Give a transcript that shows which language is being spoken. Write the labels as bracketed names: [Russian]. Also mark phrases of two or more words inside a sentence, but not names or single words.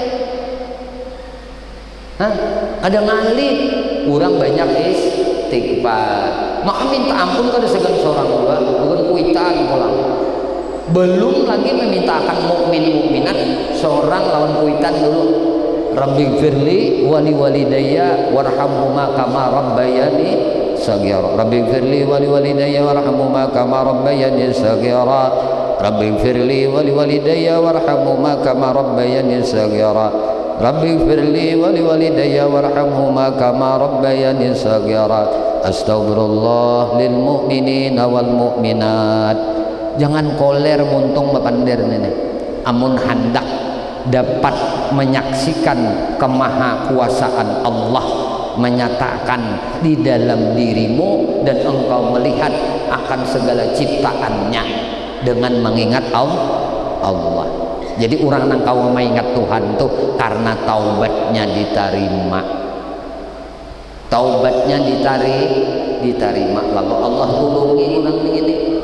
[Banjar] hah ada ngalir orang banyak istighfar maka minta ampun kada segan seorang dua bukan kuitan pulang belum lagi meminta akan mukminat seorang lawan kuitan dulu [Arabic] رب اغفر لي ولوالدي وارحمهما كما ربياني صغيرا رب اغفر لي ولوالدي وارحمهما كما ربياني صغيرا رب اغفر لي ولوالدي وارحمهما كما ربياني صغيرا رب اغفر لي ولوالدي وارحمهما كما ربياني صغيرا أستغفر الله للمؤمنين والمؤمنات [Banjar] jangan koler muntung bapander nenek amun hendak dapat menyaksikan kemahakuasaan Allah menyatakan di dalam dirimu dan engkau melihat akan segala ciptaannya dengan mengingat Allah. Jadi orang yang kau mengingat Tuhan tuh karena taubatnya diterima, taubatnya diterima lalu Allah tulungi orang begini.